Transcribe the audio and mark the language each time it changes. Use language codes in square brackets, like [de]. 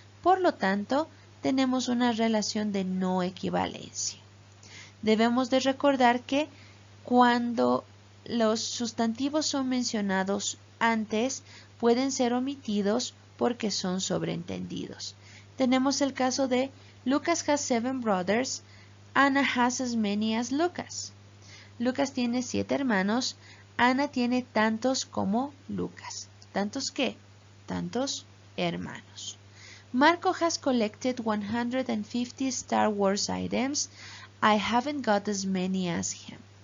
[es] Por lo tanto, tenemos una relación de no equivalencia. Debemos de recordar que cuando los sustantivos son mencionados antes, pueden ser omitidos porque son sobreentendidos. Tenemos el caso de [en] Lucas has 7 brothers, Anna has as many as Lucas. [es] Lucas tiene 7 hermanos, Ana tiene tantos como Lucas. ¿Tantos qué? Tantos hermanos. [en] Marco has collected 150 Star Wars items. I haven't got as many as him.